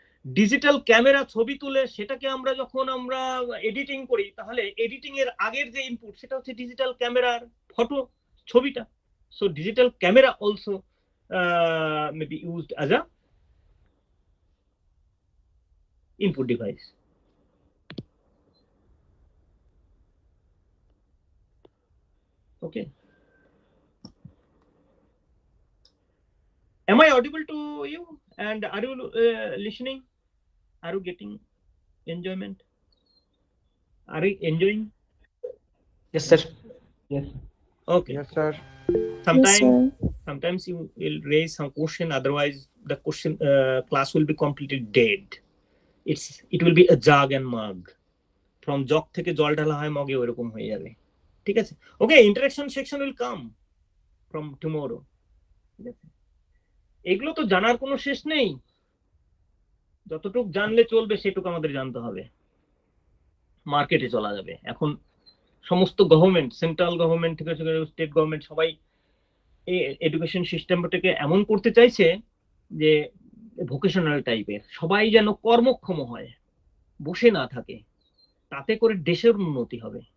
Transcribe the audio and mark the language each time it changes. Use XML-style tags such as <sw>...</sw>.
<bn>Digital camera ছবি তুলে সেটাকে আমরা যখন আমরা এডিটিং করি, তাহলে এডিটিং এর আগের যে ইনপুট সেটা হচ্ছে ডিজিটাল ক্যামেরার ফটো, ছবিটা।</bn> <en>So digital camera also may be used as a input device. Okay. Am I audible to you? And are you listening? Are you getting enjoyment? Are you enjoying? Yes, sir. Yes. Okay. Yes, sir. Sometimes you will raise some question, otherwise the question class will be completely dead. It will be a jug and mug. From jug</en> <bn>থেকে জল ঢালা হয় মগে ওরকম হয়ে যাবে, ঠিক আছে?</bn> <en>Okay, interaction section will come from tomorrow.</en> <bn>ঠিক আছে, এগুলো তো জানার কোনো শেষ নেই, যতটুকু জানলে চলবে সেটুকু আমাদের জানতে হবে, মার্কেটে চলা যাবে। এখন সমস্ত গভর্নমেন্ট, সেন্ট্রাল গভর্নমেন্ট থেকে স্টেট গভর্নমেন্ট সবাই এই এডুকেশন সিস্টেমটাকে এমন করতে চাইছে যে ভোকেশনাল টাইপের, সবাই যেন কর্মক্ষম হয়, বসে না থাকে, তাতে করে দেশের উন্নতি হবে।</bn>